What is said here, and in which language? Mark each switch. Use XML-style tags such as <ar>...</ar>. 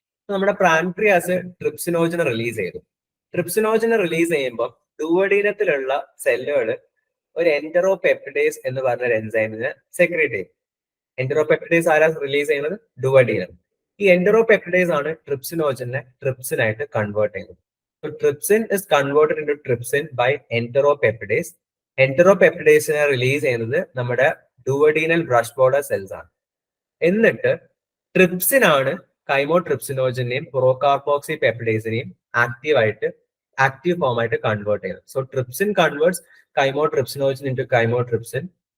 <ml>നമ്മുടെ pancreas ട്രിപ്സിനോജനെ release ചെയ്തു. ട്രിപ്സിനോജനെ release ചെയ്യുമ്പോൾ ഡുവഡീനത്തിലുള്ള സെല്ലുകൾ ഒരു എൻറ്ററോപെപ്റ്റിഡേസ് എന്ന് പറഞ്ഞ എൻസൈമിനെ സെക്രീറ്റ് ചെയ്യും. എൻറ്ററോപെപ്റ്റിഡേസ് ആരാ റിലീസ് ചെയ്യുന്നത്? ഡുവഡീനം. ഈ എൻറ്ററോപെപ്റ്റിഡേസ് ആണ് ട്രിപ്സിനോജനെ ട്രിപ്സിനായിട്ട് കൺവേർട്ട് ചെയ്യുന്നത്.</ml> <en>So trypsin is converted into trypsin by enteropeptidase.</en> <ml>Enteropeptidase release ചെയ്യുന്നത് നമ്മുടെ ഡുവഡീനൽ ബ്രഷ് ബോർഡർ സെൽസ് ആണ്. എന്നിട്ട് ട്രിപ്സിൻ ആണ് കൈമോട്രിപ്സിനോജനെയും പ്രോകാർബോക്സി പെപ്റ്റിഡേസിനെയും ആക്റ്റീവ് ഫോം ആയിട്ട് കൺവേർട്ട് ചെയ്യുന്നത്.</ml> <en>So trypsin converts chymotrypsinogen into chymotrypsin.</en>